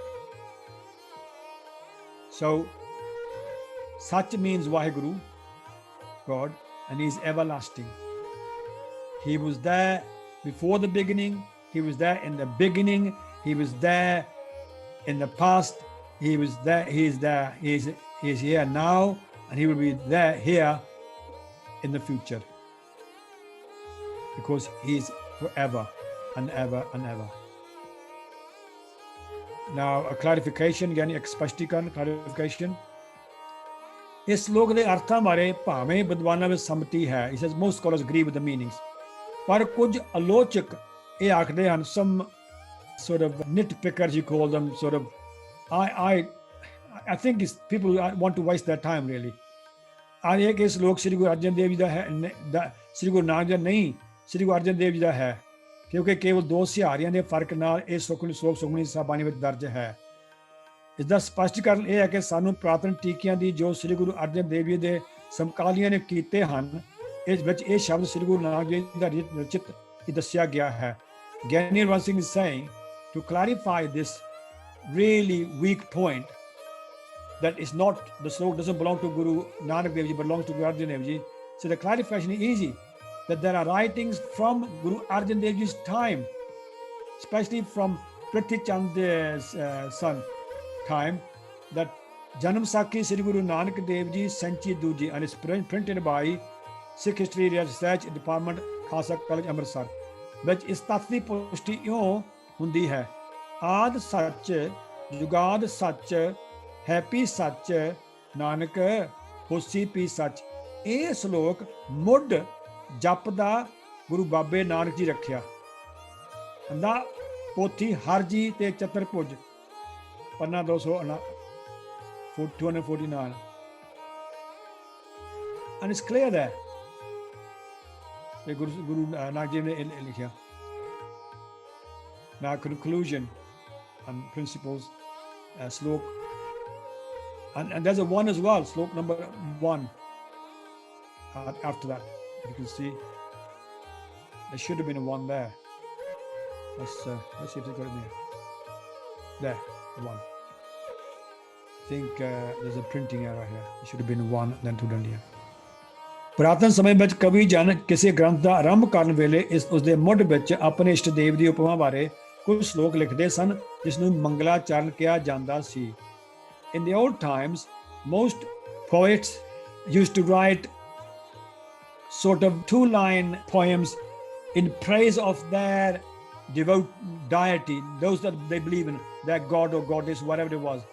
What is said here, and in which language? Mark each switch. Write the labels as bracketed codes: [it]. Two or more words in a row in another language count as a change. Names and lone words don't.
[en] So, Sach means Vaheguru, God, and he is everlasting. He was there before the beginning. He was there in the beginning. He was there in the past. He was there. He is there. He is here now, and he will be there here in the future, because he is forever and ever and ever. Now, a clarification, [pa] ਯਾਨੀ ਸਪਸ਼ਟੀਕਰਨ, [en] clarification. [pa] ਇਸ ਸ਼ਲੋਕ ਦੇ ਅਰਥਾਂ ਬਾਰੇ ਭਾਵੇਂ ਵਿਦਵਾਨਾਂ ਵਿੱਚ ਸੰਮਤੀ ਹੈ. [en] He says most scholars agree with the meanings. [pa] ਪਰ ਕੁਝ ਆਲੋਚਕ ਇਹ ਆਖਦੇ ਹਨ, [en] some sort of nitpickers, you call them, sort of, I think it's people who want to waste their time really. [pa] ਆ ਇਹ ਕਿ ਸ਼ਲੋਕ ਸ੍ਰੀ ਗੁਰੂ ਅਰਜਨ ਦੇਵ ਜੀ ਦਾ ਹੈ, ਸ੍ਰੀ ਗੁਰੂ ਨਾਨਕ ਦੇਵ ਨਹੀਂ, ਸ੍ਰੀ ਗੁਰੂ ਅਰਜਨ ਦੇਵ ਜੀ ਦਾ ਹੈ, ਕਿਉਂਕਿ ਕੇਵਲ ਦੋ ਸਿਹਾਰੀਆਂ ਦੇ ਫਰਕ ਨਾਲ ਇਹ ਸੁਖਮਨੀ ਸ਼ਲੋਕ ਸੁਖਮਨੀ ਸਾਹਿਬ ਬਾਣੀ ਵਿੱਚ ਦਰਜ ਹੈ. ਇਸ ਦਾ ਸਪਸ਼ਟੀਕਰਨ ਇਹ ਹੈ ਕਿ ਸਾਨੂੰ ਪੁਰਾਤਨ ਟੀਕਿਆਂ ਦੀ ਜੋ ਸ੍ਰੀ ਗੁਰੂ ਅਰਜਨ ਦੇਵ ਜੀ ਦੇ ਸਮਕਾਲੀਆਂ ਨੇ ਕੀਤੇ ਹਨ, ਇਸ ਵਿੱਚ ਇਹ ਸ਼ਬਦ ਸ੍ਰੀ ਗੁਰੂ ਨਾਨਕ ਦੇਵ ਜੀ ਦਾ ਰਚਿਤ ਹੀ ਦੱਸਿਆ ਗਿਆ ਹੈ. [en] Gyani Harvansh Singh is saying, to clarify this really weak point, that is not, the slok doesn't belong to Guru Nanak Dev Ji, but belongs to Guru Arjan Dev Ji. So the clarification is easy, that there are writings from Guru Arjan Dev Ji's time, especially from Prithvi Chand's son time, that Janam Sakhi Sri Guru Nanak Dev Ji Sanchi Duji, and it's printed by Sikh History Research Department, [pa] Khalsa College, Amritsar, ਵਿੱਚ ਇਸ ਤੱਥ ਦੀ ਪੁਸ਼ਟੀ ਇਉਂ ਹੁੰਦੀ ਹੈ. ਆਦ ਸੱਚ, ਜੁਗਾਦ ਸੱਚ, ਹੈਪੀ ਸੱਚ, ਨਾਨਕ ਹੋਸੀ ਪੀ ਸੱਚ. ਇਹ ਸ਼ਲੋਕ ਮੁੱਢ ਜਪ ਦਾ ਗੁਰੂ ਬਾਬੇ ਨਾਨਕ ਜੀ ਰੱਖਿਆ ਕਹਿੰਦਾ ਪੋਥੀ ਹਰ ਜੀ ਤੇ ਚਤੁਰਭੁਜ ਪੰਨਾ 249 [en] and it's clear there [pa] ਗੁਰੂ ਨਾਨਕ ਦੇਵ ਨੇ ਲਿਖਿਆ [en] now conclusion and principles slok and there's a one as well slok number 1 after that you can see there should have been a one there let's see if they got it there the one I think there's a printing error here it should have been one then two done here ਪੁਰਾਤਨ [pa] ਸਮੇਂ ਵਿੱਚ ਕਵੀ ਜਨ ਕਿਸੇ ਗ੍ਰੰਥ ਦਾ ਆਰੰਭ ਕਰਨ ਵੇਲੇ ਉਸਦੇ ਮੁੱਢ ਵਿੱਚ ਆਪਣੇ ਇਸ਼ਟ ਦੇਵ ਦੀ ਉਪਮਾ ਬਾਰੇ ਕੁਝ ਸ਼ਲੋਕ ਲਿਖਦੇ ਸਨ ਜਿਸ ਨੂੰ ਮੰਗਲਾਚਰਨ ਕਿਹਾ ਜਾਂਦਾ ਸੀ [en] In the old times, most poets used to write sort of two-line poems in praise of their devout deity, those that they believe in, their god or goddess, whatever it was.